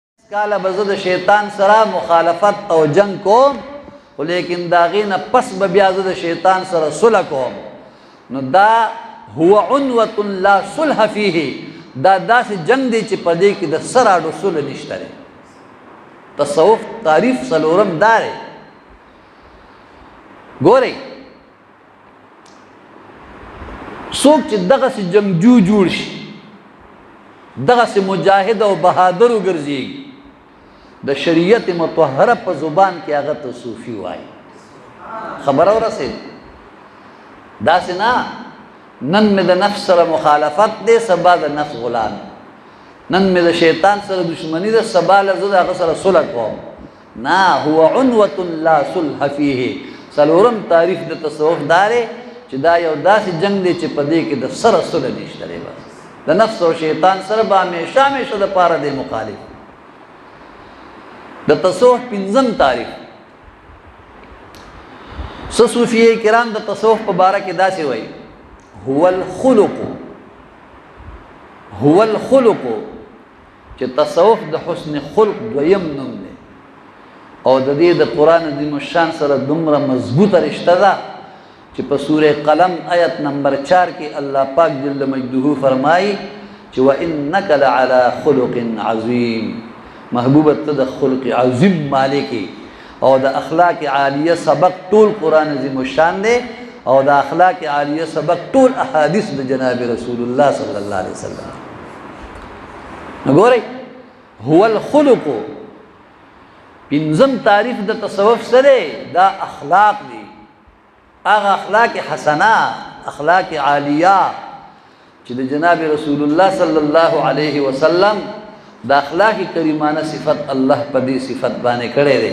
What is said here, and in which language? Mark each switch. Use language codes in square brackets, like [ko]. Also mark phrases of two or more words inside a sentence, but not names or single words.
[ps] کاله به زه د شیطان سره مخالفت او جنگ کوم، خو لیکن د هغې نه پس به بیا زه د شیطان سره صلح کوم. نو دا [ar] هو عنوة لا صلح فیه، [ps] دا داسې جنگ دی چې په دې کې د سر اډو صلح نشته دی. تصوف تعریف څلورم دا دی. ګورئ څوک چې دغسې جنګجو جوړ شي، دغسې مجاهد او بهادر وګرځېږي، د شریعت مطهره په زبان کې هغه ته صوفي وایي. خبره ورسېد؟ داسې نه نن مې د نفس سره مخالفت دی، سبا د نفس غلام، نن مې د شیطان سره دشمني ده، سبا له زه د هغه سره صلح کوم. نه، [ar] هو عنوة لا صلح فیه. [ps] څلورم تعریف د تصوف دا دی چې دا یو داسې جنگ دی چې په دې کې د سره صلح نشته دی. بس د نفس او شیطان سره به همیشه همیشه دپاره دی مخالف. د تصوف پنځم تعریف. څه صوفیه کرام د تصوف په باره کې داسې وایي: [ar] هو الخلق، هو الخلق، [ps] چې تصوف د حسن خلق دویم نوم دی او د دې د قرآن عظیم الشان سره دومره مضبوطه رشته ده چې په سوره قلم آیت نمبر 4 کې الله پاک [ar] جل مجده [ps] فرمایي چې [ar] وَإِنَّكَ لَعَلَى خُلُقٍ عَظِيمٍ. [ps] محبوبه ته د خلق عظیم مالکی او د اخلاق عالیه سبق ټول قرآن عظیم الشان دی او د اخلاق عالیه سبق ټول احادیث د جناب رسول الله [ar] صلی الله علیه وسلم. [ps] نګورئ [ar] هو الخلق [ps] پنځم تعریف د تصوف سره دا اخلاق دي، هغه اخلاق حسنه، اخلاق عالیه چې د جناب رسول الله [ar] صلی الله علیه وسلم [ps] د اخلاق کریمانه صفت الله په دې صفت باندې کړی دی.